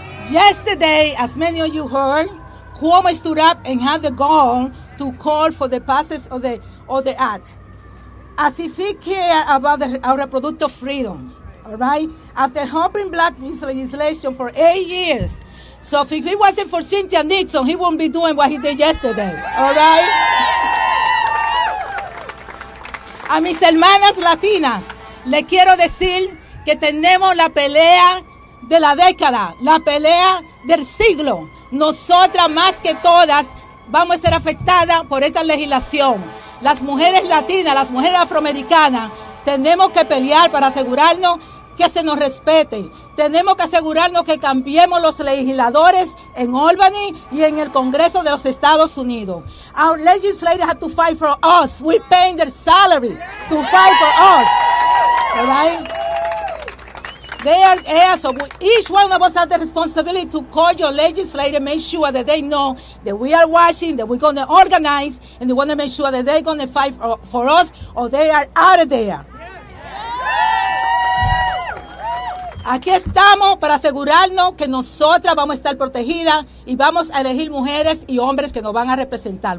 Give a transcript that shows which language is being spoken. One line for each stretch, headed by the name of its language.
English: Yesterday, as many of you heard, Cuomo stood up and had the gall to call for the passage of the act, as if he cared about our reproductive freedom. All right? After helping block this legislation for 8 years. So if it wasn't for Cynthia Nixon, he wouldn't be doing what he did yesterday. All right?
Spanish: A mis hermanas latinas, le quiero decir que tenemos la pelea de la década, la pelea del siglo. Nosotras más que todas vamos a ser afectadas por esta legislación. Las mujeres latinas, las mujeres afroamericanas, Tenemos que pelear para asegurarnos que se nos respete. Tenemos que asegurarnos que cambiemos los legisladores en Albany y en el Congreso de los Estados Unidos.
English: Our legislators have to fight for us. We're paying their salary to fight for us. All right? They are here, so each one of us has the responsibility to call your legislator, make sure that they know that we are watching, that we're going to organize, and they want to make sure that they're going to fight for us, or they are out of there.
Spanish: Aquí estamos para asegurarnos que nosotras vamos a estar protegidas y vamos a elegir mujeres y hombres que nos van a representar.